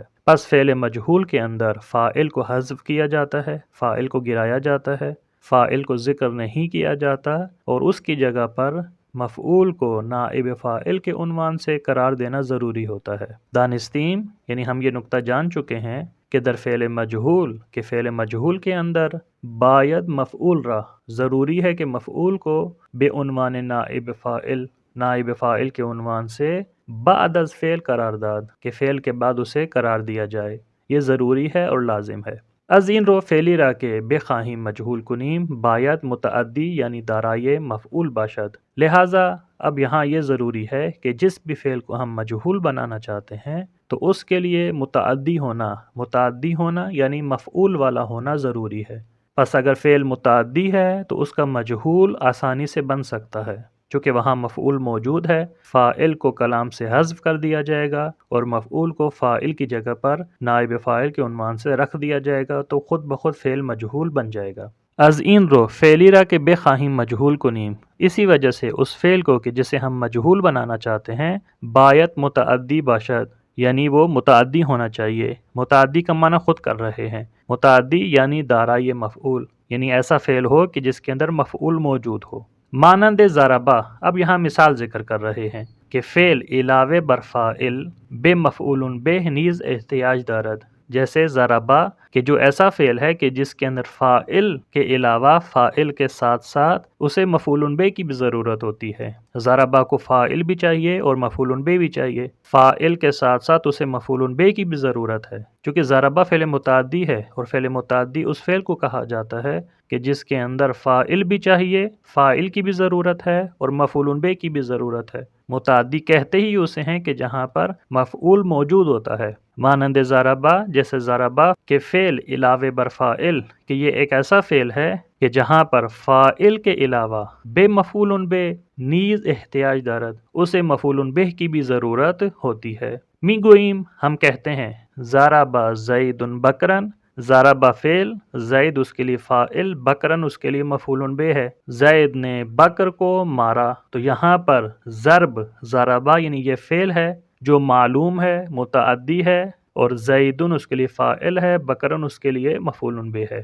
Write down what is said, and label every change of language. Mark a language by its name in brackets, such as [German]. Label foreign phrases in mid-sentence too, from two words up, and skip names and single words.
[Urdu] پس فعل مجہول کے اندر فاعل کو حذف کیا جاتا ہے، فاعل کو گرایا جاتا ہے، فاعل کو ذکر نہیں کیا جاتا اور اس کی جگہ پر مفعول کو نائب فاعل کے عنوان سے قرار دینا ضروری ہوتا ہے۔ دانستیم یعنی ہم یہ نقطہ جان چکے ہیں کہ [Persian] در فعل مجہول [Urdu] کہ فعل مجہول کے اندر [Persian] باید مفعول را [Urdu] ضروری ہے کہ مفعول کو بے عنوان نائب فاعل کے عنوان سے [Persian] بعد از فعل قرار داد [Urdu] کہ فعل کے بعد اسے قرار دیا جائے، یہ ضروری ہے اور لازم ہے۔ [Persian] از این رو فعلی را کہ بخواهیم مجہول کنیم باید متعدی یعنی دارای مفعول باشد۔ [Urdu] لہٰذا اب یہاں یہ ضروری ہے کہ جس بھی فعل کو ہم مجہول بنانا چاہتے ہیں تو اس کے لیے متعدی ہونا یعنی مفعول والا ہونا ضروری ہے۔ پس اگر فعل متعدی ہے تو اس کا مجہول آسانی سے بن سکتا ہے، چونکہ وہاں مفعول موجود ہے، فاعل کو کلام سے حذف کر دیا جائے گا اور مفعول کو فاعل کی جگہ پر نائب فاعل کے عنوان سے رکھ دیا جائے گا تو خود بخود فعل مجہول بن جائے گا۔ [Persian] از این رو فعلی را کہ بخواهیم مجہول کنیم، [Urdu] اسی وجہ سے اس فعل کو کہ جسے ہم مجہول بنانا چاہتے ہیں [Persian] باید متعدی باشد [Urdu] یعنی وہ متعدی ہونا چاہیے۔ متعدی کا معنی خود کر رہے ہیں، متعدی یعنی [Persian] دارای مفعول، [Urdu] یعنی ایسا فعل ہو کہ جس کے اندر مفعول موجود ہو۔ [Persian] مانند ضربہ، [Urdu] اب یہاں مثال ذکر کر رہے ہیں کہ [Persian] فعل علاوہ بر فاعل بے مفعول بہ نیز احتیاج دارد، [Urdu] جیسے ضربہ کہ جو ایسا فعل ہے کہ جس کے اندر فاعل کے علاوہ فاعل کے ساتھ ساتھ اسے مفعول بہ کی بھی ضرورت ہوتی ہے۔ ضربہ کو فاعل بھی چاہیے اور مفعول بہ بھی چاہیے، فاعل کے ساتھ ساتھ اسے مفعول بہ کی بھی ضرورت ہے، کیونکہ ضربہ فعل متعدی ہے اور فعل متعدی اس فعل کو کہا جاتا ہے کہ جس کے اندر فاعل بھی چاہیے، فاعل کی بھی ضرورت ہے اور مفعول بہ کی بھی ضرورت ہے۔ متعدی کہتے ہی اسے ہیں کہ جہاں پر مفعول موجود ہوتا ہے، [Persian] مانند ضربہ [Urdu] جیسے ضربہ کہ [Persian] فعل علاوہ بر فاعل [Urdu] کہ یہ ایک ایسا فعل ہے کہ جہاں پر فاعل کے علاوہ [Persian] بے مفعول بہ نیز احتیاج دارد، [Urdu] اسے مفعول بہ کی بھی ضرورت ہوتی ہے۔ میگوئیم ہم کہتے ہیں [Arabic] ضرب زید بکرن، [Urdu] ضربہ فعل، زید اس کے لیے فاعل، بکرن اس کے لیے مفعول بہ ہے، زید نے بکر کو مارا، تو یہاں پر ضرب ضربہ یعنی یہ فعل ہے جو معلوم ہے، متعدی ہے، اور زیدن اس کے لیے فاعل ہے، بکرن اس کے لیے مفعول بہ ہے۔